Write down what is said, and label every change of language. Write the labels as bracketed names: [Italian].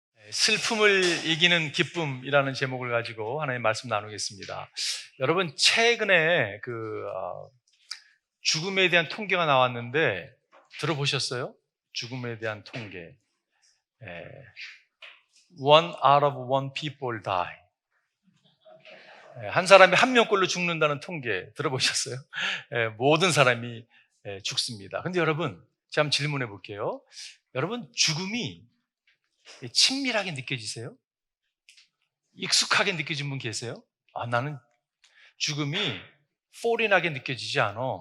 [Korean] 슬픔을 이기는 기쁨이라는 제목을 가지고 하나님 말씀 나누겠습니다. 여러분 최근에 죽음에 대한 통계가 나왔는데 들어보셨어요? 죽음에 대한 통계. [English] One out of one people die. [Korean] 한 사람이 한 명꼴로 죽는다는 통계 들어보셨어요? 모든 사람이 죽습니다. 근데 여러분, 제가 한번 질문해 볼게요. 여러분, 죽음이 친밀하게 느껴지세요? 익숙하게 느껴진 분 계세요? 나는 죽음이 포린하게 느껴지지 않아.